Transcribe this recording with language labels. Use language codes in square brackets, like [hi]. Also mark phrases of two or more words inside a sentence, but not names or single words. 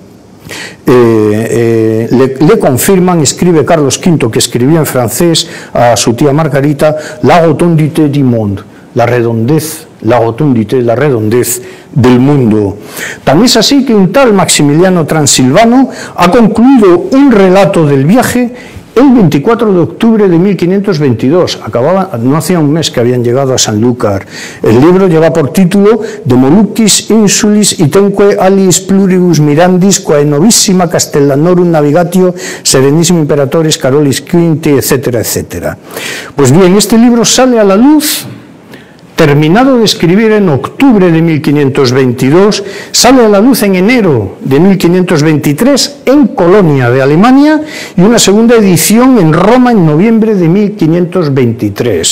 [es] le confirman, escribe Carlos V, que escribía en francés a su tía Margarita, [fr] la rotondité du monde, [es] la redondez del mundo. Tan es así que un tal Maximiliano Transilvano ha concluido un relato del viaje el 24 de octubre de 1522. No hacía un mes que habían llegado a Sanlúcar. [la] El libro lleva por título De Moluccis Insulis itenque aliis pluribus mirandis quae novissima Castellanorum navigatio serenissimo imperatoris Carolis V, [es] etcétera, etcétera. Pues bien, este libro sale a la luz terminado de escribir en octubre de 1522, sale a la luz en enero de 1523 en Colonia de Alemania y una segunda edición en Roma en noviembre de 1523.